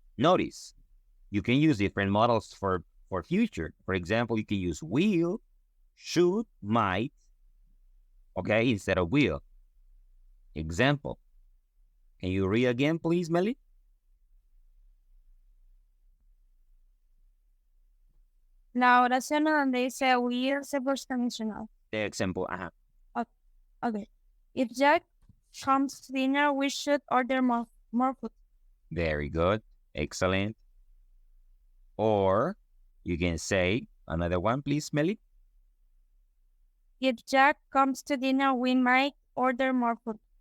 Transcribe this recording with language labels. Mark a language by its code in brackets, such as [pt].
[en] Notice you can use different models for future. For example, you can use will, should, might, okay, instead of will. Example. Can you read again, please, Melly? [es] La oración donde dice will se [en] first conditional. The example. Okay. If Jack comes to dinner, we should order more food. Very good. Excellent. Or you can say another one, please, Melly. If Jack comes to dinner, we might order more food.